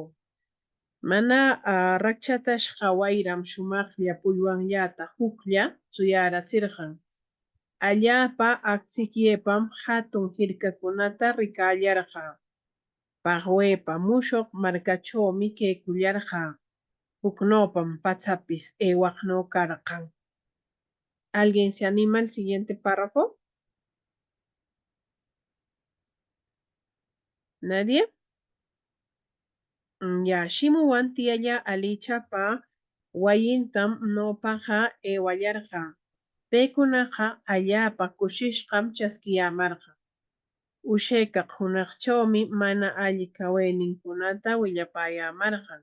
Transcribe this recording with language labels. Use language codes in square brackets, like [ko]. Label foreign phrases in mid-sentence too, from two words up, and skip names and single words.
[qu] Mana rakchatashqa wayram shumaqlla puywanllata huklla suyaratsirqan. Allaapa akchikyaypam hatun hirkakunata rikallarqaa. Paqwepa mushuq markachawmi kaykullarqaa. Huknawpam pachapis aywaqnaw karqan. [es] ¿Alguien se anima al siguiente párrafo? ¿Nadie? Ya, [qu] shimuwan tiyalla alichapa wayintam ñawpaqa aywallarqa. Paykunaqa allaapa kushishqam chaskiyamarqa. Ushaykaq hunaqtrawmi mana alli kawayninkunata willapayamarqan.